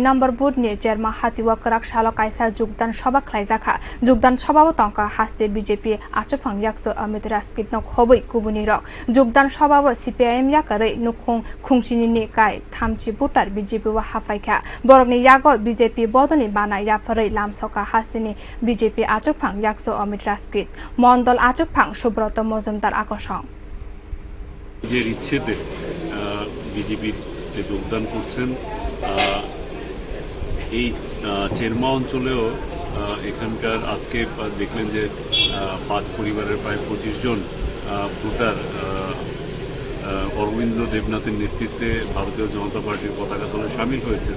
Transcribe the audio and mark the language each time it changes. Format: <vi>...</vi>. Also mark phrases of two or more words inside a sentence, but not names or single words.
<trp>number booth ni cherma hatio kwrak salo kaisa Jogdan sobha khwlaijak Jogdan sobha tongkha haste BJP achukphang yakchu Amit Raskhit no khobwi kubuni rok Jogdan sobha CPIM yakarei nukhung khungsini ni kai thamchi butar BJP wa hafaikha borokni yago BJP bodolni bana yafarei lamsoka haste ni BJP achukphang yakchu Amit Raskhit mondol achukphang Subrata Majumdar আকর্ষণ</trp> <bn>যে ইচ্ছেতে বিজেপির যোগদান করছেন এই চেরমা অঞ্চলেও এখানকার আজকে দেখলেন যে 5 পরিবারের প্রায় 25 জন ভোটার অরবিন্দ দেবনাথের নেতৃত্বে ভারতীয় জনতা পার্টির পতাকা দলে সামিল হয়েছেন।</bn>